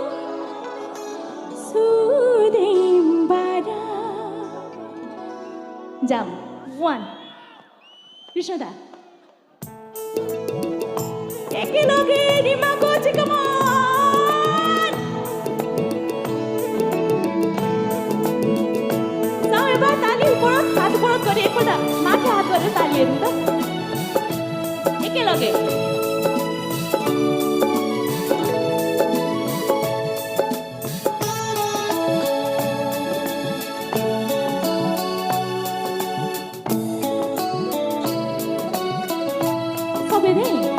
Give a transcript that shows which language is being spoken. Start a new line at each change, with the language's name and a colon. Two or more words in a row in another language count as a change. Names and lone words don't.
Bodo: सुदेम बारा जाम
Assamese: 1 কৃষ্ণদা একেলগে ডিমাকুছি
English: come on
Assamese: চাও এবাৰ তালি ওপৰত হাত ওপৰত কৰি একোটা মাথা হাত কৰি তালি এৰিবা একেলগে সবে দেই